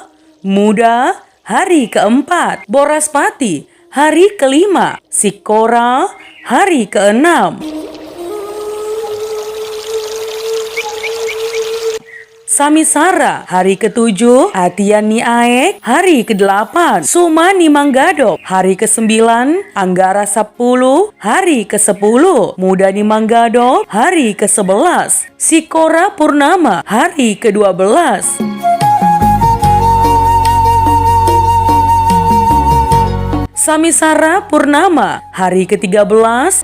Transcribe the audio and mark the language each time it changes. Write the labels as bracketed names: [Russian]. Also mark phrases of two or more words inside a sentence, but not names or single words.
[Indonesian] Muda, hari keempat. Boraspati, hari kelima. Sikora, hari keenam. Samisara, hari ketujuh. Atian ni Aek, hari ke-8. Suma ni Manggadok, hari ke-9. Anggara 10, hari ke-10. Muda ni Manggadok, hari ke-11. Sikora Purnama, hari ke-12. Samisara Purnama, hari ke-13.